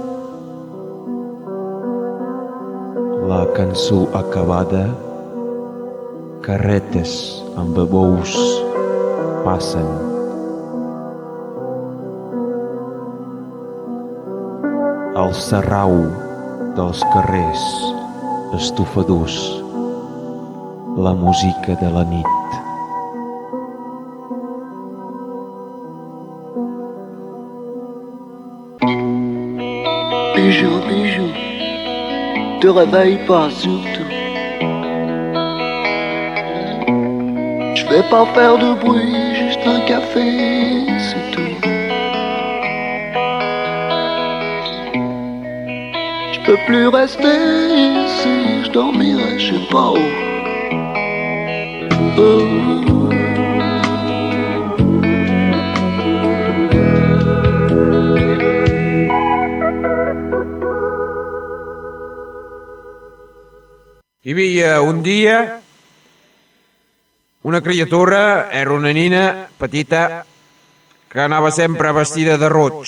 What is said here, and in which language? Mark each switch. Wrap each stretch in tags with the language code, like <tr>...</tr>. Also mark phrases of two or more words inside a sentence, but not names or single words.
<ca>La cançó acabada, carretes amb bous passen. El sarrau dels carrers, estufadors, la música de la nit.</ca> <fr>Bijou, bijou, te réveille pas surtout. Je vais pas faire de bruit, juste un café, c'est tout. Je peux plus rester ici, je dormirai, je sais pas où.</fr> <ca>Hi havia un dia una criatura, era una nina petita, que anava sempre vestida de roig.</ca>